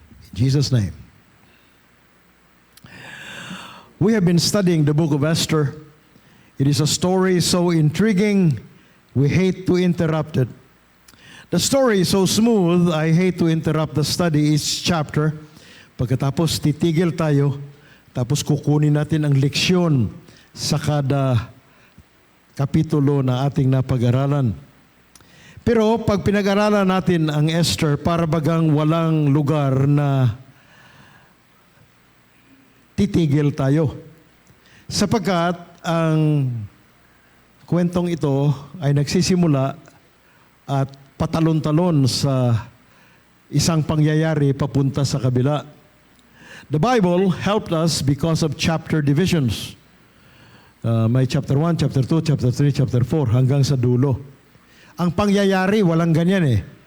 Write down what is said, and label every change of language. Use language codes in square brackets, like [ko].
[en] In Jesus' name. We have been studying the book of Esther. It is a story so intriguing, we hate to interrupt it. The story is so smooth, I hate to interrupt the study each chapter. [tl] Pagkatapos titigil tayo, tapos kukunin natin ang leksyon sa kada kapitulo na ating napag-aralan. Pero pag pinag-aralan natin ang Esther, para bagang walang lugar na titigil tayo. Sapagkat ang kwentong ito ay nagsisimula at patalon-talon sa isang pangyayari papunta sa kabila. [en] The Bible helped us because of chapter divisions. [tl] May chapter 1, chapter 2, chapter 3, chapter 4, hanggang sa dulo. Ang pangyayari, walang ganyan eh.